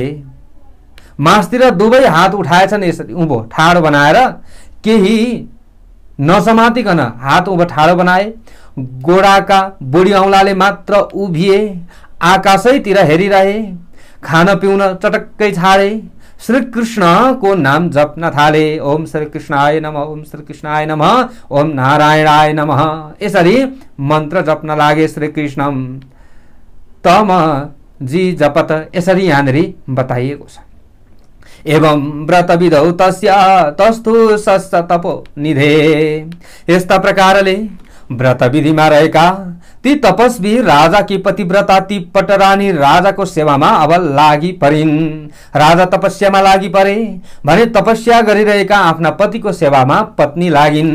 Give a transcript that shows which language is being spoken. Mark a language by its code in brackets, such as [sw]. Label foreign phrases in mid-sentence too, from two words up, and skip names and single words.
[ne] मासतिर दुवै हात उठाएछन्, यसरी उँभो ठाडो बनाएर, केही नसमातिकन हात उँभो ठाडो बनाए। गोडाका बुढी औँलाले मात्र उभिए, आकाशैतिर हेरिरहे, खान पिउन चटक्कै छाडे, श्री कृष्णको नाम जप्न थाले। [sa] ओम श्री कृष्णाय नमः, ओम श्री कृष्णाय नमः, ओम नारायणाय नमः, [ne] यसरी मन्त्र जप्न लागे। [sa] श्री कृष्णम तम जी जपत, [ne] यसरी यहाँनिर बताइएको छ। [sa] एवं व्रत विधौ तस्य तस्तु सस्य तपो निधे, [ne] यस्ता प्रकारले व्रत विधिमा रहेका ती तपस्वी राजाकी पतिव्रता ती पटरानी राजाको सेवामा अब लागि परिन्। राजा तपस्यामा लागि परे भने तपस्या गरिरहेका आफ्ना पतिको सेवामा पत्नी लागिन्।